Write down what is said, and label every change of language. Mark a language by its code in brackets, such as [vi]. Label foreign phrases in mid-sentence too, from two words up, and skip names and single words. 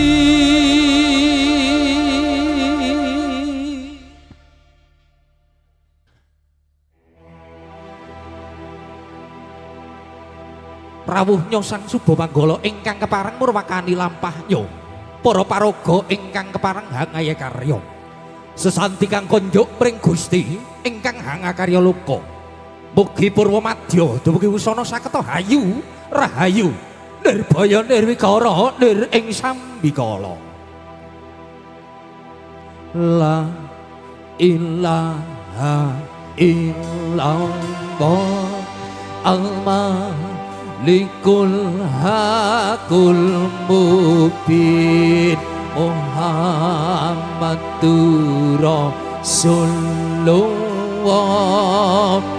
[jv] Rawuhnya sang Suba Manggala ingkang kepareng murwakani lampahnya para paraga ingkang kepareng hangaya karya sesanti kang konjuk pring Gusti ingkang hangakarya luka mugi purwa madya dumugi wusana saketa hayu rahayu nirbaya nirwikara nir ing sambikala [ar] لا إله إلا الله الملك الحق المبين محمد رسول الله